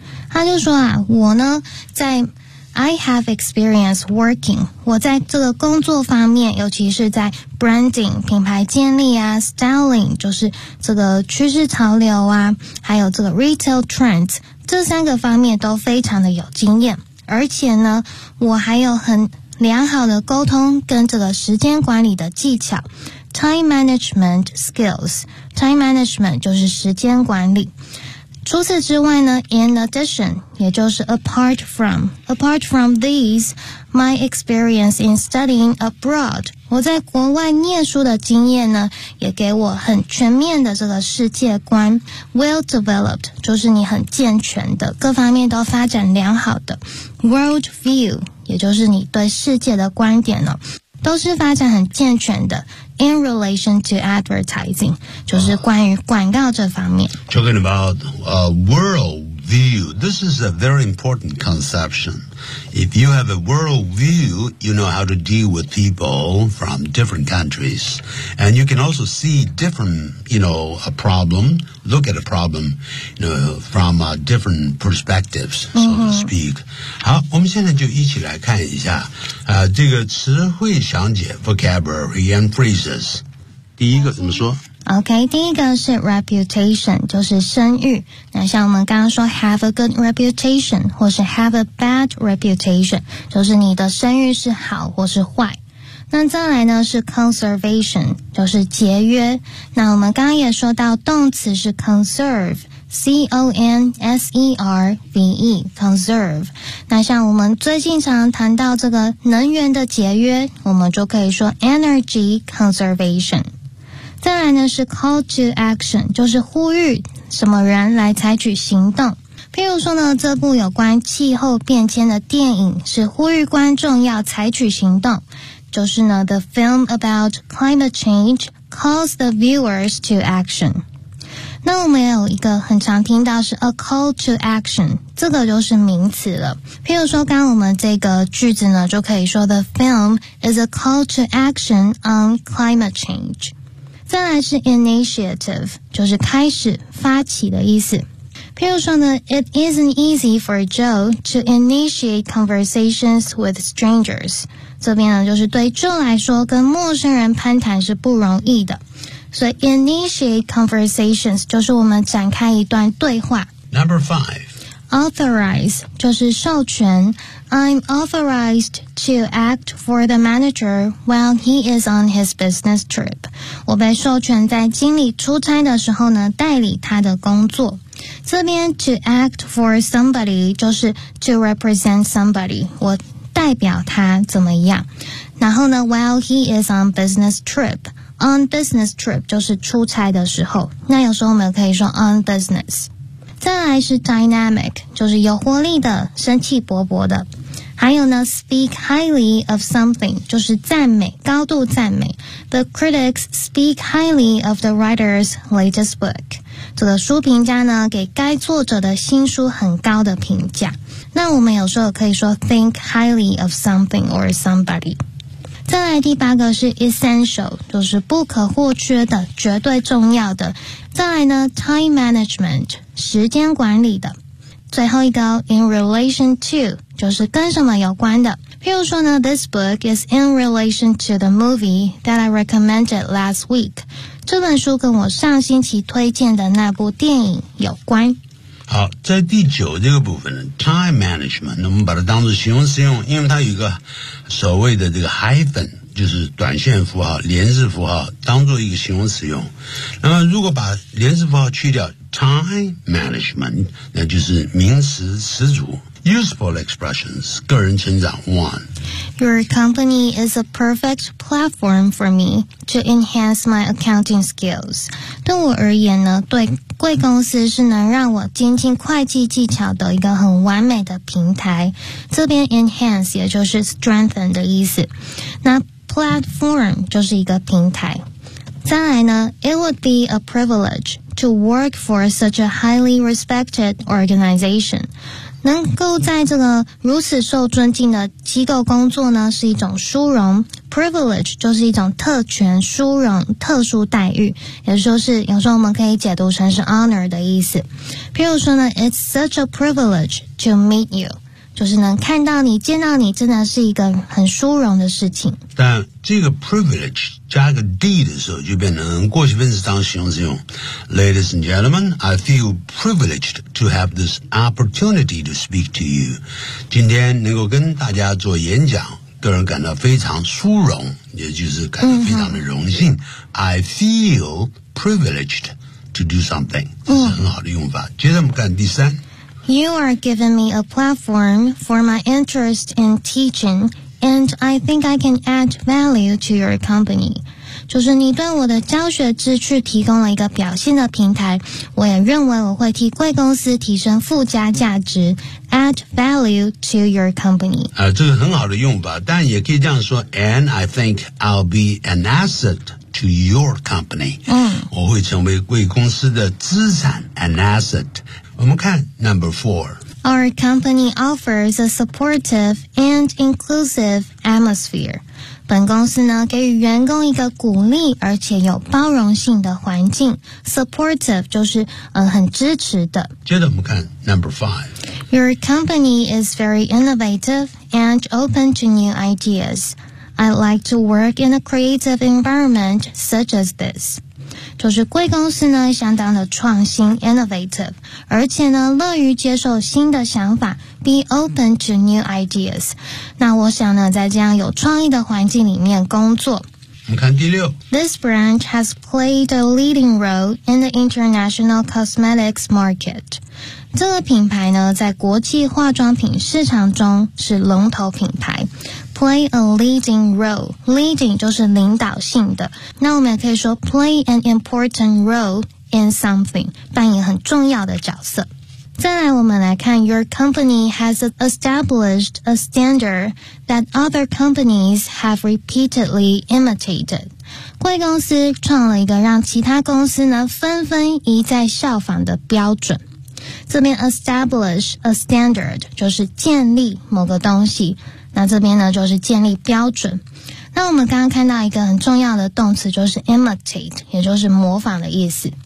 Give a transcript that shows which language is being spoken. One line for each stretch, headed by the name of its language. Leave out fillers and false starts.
Chinese: 他就说啊，我呢，在
English: I have experience working.
Chinese: 我在这个工作方面，尤其是在 branding 品牌建立啊 ，styling 就是这个趋势潮流啊，还有这个
English: retail trends
Chinese: 这三个方面都非常的有经验。而且呢，我还有很良好的沟通跟这个时间管理的技巧 ,
English: time management skills,
Chinese: time management 就是时间管理。除此之外呢 ,
English: in addition,
Chinese: 也就是
English: apart from these, my experience in studying abroad,
Chinese: 我在国外念书的经验呢也给我很全面的这个世界观 ,
English: well developed,
Chinese: 就是你很健全的各方面都发展良好的 ,
English: world view,
Chinese: 也就是你对世界的观点呢，都是发展很健全的。
English: In relation to advertising，
Chinese: 就是关于广告这方面。
English: Talking about a world view， this is a very important conception. If you have a world view， you know how to deal with people from different countries， and you can also see different， you know， a problem， look at a problem， you know， from different perspectives， so to speak.
Chinese: 好，我们现在就一起来看一下，这个词汇详解
English: vocabulary and phrases。
Chinese: 第一个怎么说？OK， 第一个是 reputation， 就是声誉。那像我们刚刚说
English: have a good reputation，
Chinese: 或是
English: have a bad reputation，
Chinese: 就是你的声誉是好或是坏。那再来呢是 conservation， 就是节约。那我们刚刚也说到动词是 conserve。C-O-N-S-E-R-V-E conserve 那像我们最近常谈到这个能源的节约我们就可以说
English: energy conservation
Chinese: 再来呢是
English: call to action
Chinese: 就是呼吁什么人来采取行动譬如说呢这部有关气候变迁的电影是呼吁观众要采取行动就是呢
English: the film about climate change calls the viewers to action.
Chinese: 那我们也有一个很常听到是
English: a call to action，
Chinese: 这个就是名词了。譬如说刚我们这个句子呢，就可以说
English: the film is a call to action on climate change。
Chinese: 再来是 initiative， 就是开始发起的意思。
English: 譬如说呢 ，It isn't easy for Joe to initiate conversations with strangers。
Chinese: 这边呢，就是对 Joe 来说，跟陌生人攀谈是不容易的。所以
English: initiate conversations
Chinese: 就是我们展开一段对话。
English: Number five,
Chinese: authorize 就是授权。
English: I'm authorized to act for the manager while he is on his business trip。
Chinese: 我被授权在经理出差的时候呢，代理他的工作。这边
English: to act for somebody
Chinese: 就是
English: to represent somebody，
Chinese: 我代表他怎么样。然后呢
English: while he is on business trip， on business trip
Chinese: 就是出差的时候，那有时候我们可以说
English: on business。
Chinese: 再来是 dynamic， 就是有活力的，生气勃勃的。还有呢
English: speak highly of something，
Chinese: 就是赞美，高度赞美。
English: the critics speak highly of the writer's latest book，
Chinese: 这个书评家呢，给该作者的新书很高的评价。那我们有时候可以说
English: think highly of something or somebody。
Chinese: 再来第八个是 essential， 就是不可或缺的，绝对重要的。再来呢
English: time management，
Chinese: 时间管理的。最后一个
English: in relation to，
Chinese: 就是跟什么有关的。
English: 譬如说呢 this book is in relation to the movie that I recommended last week，
Chinese: 这本书跟我上星期推荐的那部电影有关。好，在第九这个部分 time management， 我们把它当作形容词用，因为它有一个所谓的这个 hyphen， 就是短线符号连字符号，当作一个形容词用。那么如果把连字符号去掉
English: time management，
Chinese: 那就是名词词组。
English: Useful expressions，
Chinese: 个人成长 one。
English: Your company is a perfect platform for me to enhance my accounting skills。
Chinese: 对我而言呢，对贵公司是能让我精进会计技巧的一个很完美的平台。这边 enhance 也就是 strengthen 的意思。那 platform 就是一个平台。
English: 再来呢 ，It would be a privilege to work for such a highly respected organization。
Chinese: 能够在这个如此受尊敬的机构工作呢，是一种殊荣。 Privilege 就是一种特权、殊荣、特殊待遇，也就是有时候我们可以解读成是 honor 的意思。譬如说呢 ，
English: It's such a privilege to meet you，
Chinese: 就是能看到你、见到你，真的是一个很殊荣的事情。但这个 privilege 加个 d 的时候，就变成过去分词当形容词用。
English: Ladies and gentlemen, I feel privileged to have this opportunity to speak to you.
Chinese: 今天能够跟大家做演讲，个人感到非常殊荣，也就是感到非常的荣幸。
English: I feel privileged to do something.
Chinese: 这是很好的用法。接着我们看第三。
English: You are giving me a platform for my interest in teaching. And I think I can add value to your company.
Chinese: 就是你对我的教学志趣提供了一个表现的平台，我也认为我会替贵公司提升附加价值，
English: add value to your company.
Chinese: 这个很好的用法，但也可以这样说，
English: And I think I'll be an asset to your company.
Chinese: 我会成为贵公司的资产，
English: an asset.
Chinese: 我们看
English: number four. Our company offers a supportive and inclusive atmosphere.
Chinese: 本公司呢，给予员工一个鼓励而且有包容性的环境。 Supportive 就是很支持的。接着我们看
English: number five. Your company is very innovative and open to new ideas. I'd like to work in a creative environment such as this.
Chinese: 就是贵公司呢相当的创新 innovative， 而且呢乐于接受新的想法，
English: be open to new ideas。
Chinese: 那我想呢在这样有创意的环境里面工作。你看第六，
English: This branch has played a leading role in the international cosmetics market。
Chinese: 这个品牌呢在国际化妆品市场中是龙头品牌。
English: Play a leading role.
Chinese: Leading 就是领导性的。那我们也可以说
English: play an important role in something，
Chinese: 扮演很重要的角色。再来我们来看
English: Your company has established a standard that other companies have repeatedly imitated.
Chinese: 贵公司创了一个让其他公司呢纷纷一再效仿的标准。这边
English: establish a standard
Chinese: 就是建立某个东西，那这边呢就是建立标准。那我们刚刚看到一个很重要的动词就是 imitate， 也就是模仿的意思。